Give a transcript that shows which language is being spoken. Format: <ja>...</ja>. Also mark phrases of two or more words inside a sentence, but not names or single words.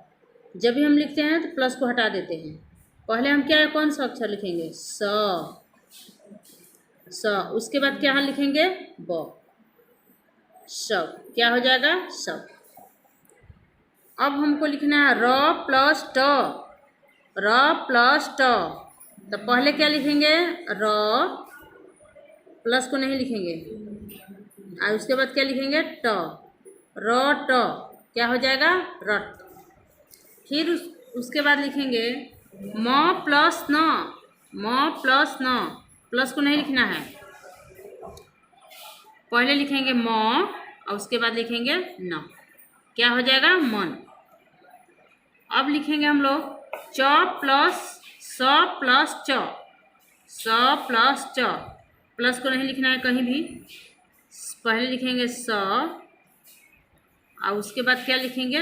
<hi>जब भी हम लिखते हैं तो प्लस को हटा देते हैं। पहले हम क्या, कौन सा अक्षर लिखेंगे? स। स, उसके बाद क्या लिखेंगे? ब। सब, क्या हो जाएगा? सब। अब हमको लिखना है र प्लस ट, र प्लस ट। तो पहले क्या लिखेंगे? र, प्लस को नहीं लिखेंगे, और उसके बाद क्या लिखेंगे? ट, र ट, क्या हो जाएगा? रट। फिर उसके बाद लिखेंगे म प्लस न, म प्लस न, प्लस को नहीं लिखना है, पहले लिखेंगे म और उसके बाद लिखेंगे न, क्या हो जाएगा? मन। अब लिखेंगे हम लोग च प्लस स प्लस च, स प्लस च, प्लस को नहीं लिखना है कहीं भी, पहले लिखेंगे स और उसके बाद क्या लिखेंगे?</hi>